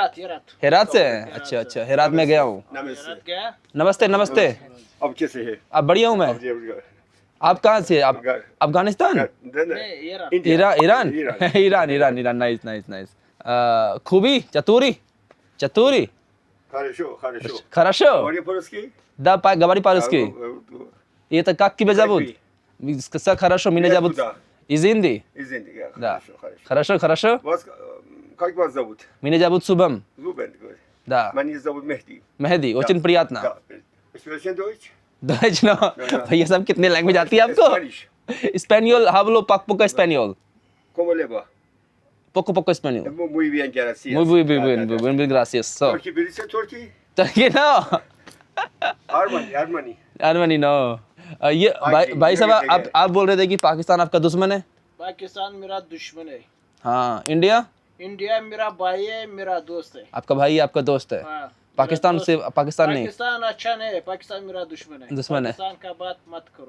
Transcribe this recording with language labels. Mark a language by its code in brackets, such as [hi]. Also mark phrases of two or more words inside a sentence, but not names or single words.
[hi] हेरात से हैं। अच्छा अच्छा, हेरात में गया हूँ। नमस्ते नमस्ते। अब कैसे है? आप बढ़िया हूँ मैं। आप कहाँ से? आप अफगानिस्तान? ईरान ईरान ईरान ईरान। [en] nice nice nice. [fa] خوبی چطوری چطوری хорошо. [ru] Да, говори по-русски. И это как тебя зовут? Сказал хорошо, меня зовут из Индии. Да. Хорошо, хорошо. Как вас зовут? Меня зовут Субам. Да. Меня зовут Мехди. Mehdi, очень приятно. [de] Sprechen Deutsch? Deutsch no. [hi] भैया साहब कितने लैंग्वेज आती है आपको? स्पेनियल, [es] hablo poco español. ¿Cómo le va? Poco español. Muy bien, gracias. Muy bien, gracias. [en] So. [tr] Turkey, birisi Turkey? [en] Turkey no. Armani. No. [hi] ये भाई साहब आप बोल रहे थे कि पाकिस्तान आपका दुश्मन है? पाकिस्तान मेरा दुश्मन है। हाँ, इंडिया मेरा भाई है, मेरा दोस्त है। आपका भाई आपका दोस्त है? हाँ, पाकिस्तान नहीं? पाकिस्तान अच्छा नहीं है, पाकिस्तान मेरा दुश्मन है। पाकिस्तान का बात मत करो।